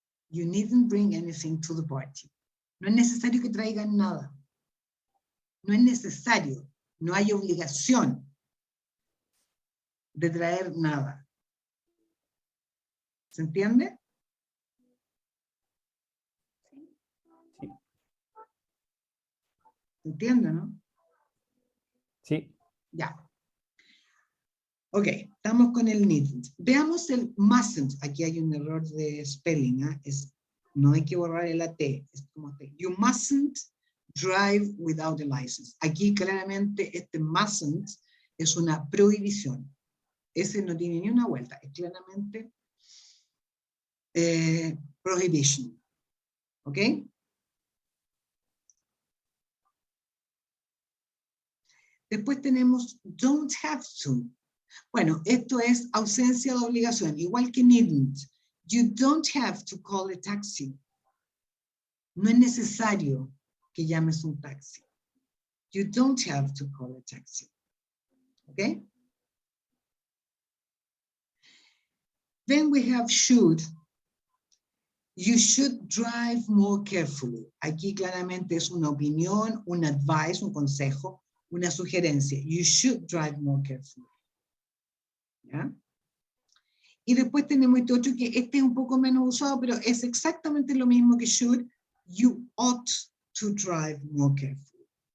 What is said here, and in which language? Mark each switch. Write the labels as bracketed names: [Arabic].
[English] You needn't bring anything to the party. [Spanish] No es necesario que traigan nada. No es necesario. No hay obligación de traer nada. ¿Se entiende? ¿Se entiende, no? Sí. Ya. Ok, estamos con el needn't. Veamos el mustn't. Aquí hay un error de spelling. No hay que borrar el AT. Es como [English] you mustn't drive without a license. [Spanish] Aquí claramente este mustn't es una prohibición. Ese no tiene ni una vuelta. Es claramente prohibition. ¿Ok? Después tenemos don't have to. Bueno, esto es ausencia de obligación, igual que needn't. [English] You don't have to call a taxi. [Spanish] No es necesario que llames un taxi. [English] You don't have to call a taxi. ¿Ok? Then we have should. You should drive more carefully. [Spanish] Aquí claramente es una opinión, un advice, un consejo, una sugerencia. [English] You should drive more carefully. [Spanish] ¿Ya? Y después tenemos este otro que este es un poco menos usado, pero es exactamente lo mismo que should. [English] You ought to drive more carefully.